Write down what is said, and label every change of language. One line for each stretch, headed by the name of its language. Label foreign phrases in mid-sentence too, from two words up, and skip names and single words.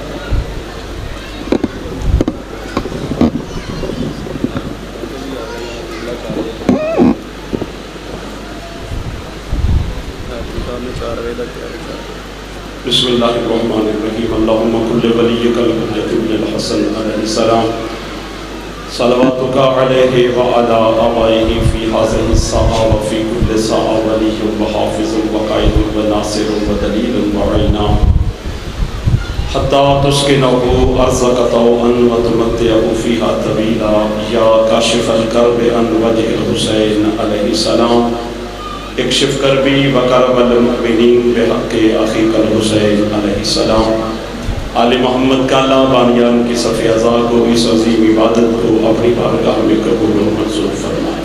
Arabic: بسم اللہ الرحمن الرحیم. اللہم کل ولیک الحجۃ ابن الحسن علیہ السلام صلواتک علیہ وعلی آبائہ فی ہذہ الساعہ وفی کل ساعہ ولی وحافظ وقائد وناصر ودلیل وعینا حتی تسکنہ ارضک طوعا وتمتعہ فیہا طویلا یا کاشف الکرب عن وجہ الحسین علیہ السلام اکشف کربی وکرب المؤمنین بحق اخیک الحسین علیہ السلام.
Urdu: آل محمد کا اللہ بانیان کی صف اعضاء کو اس عظیم عبادت کو اپنی بارگاہ میں قبول و منظور فرمائے.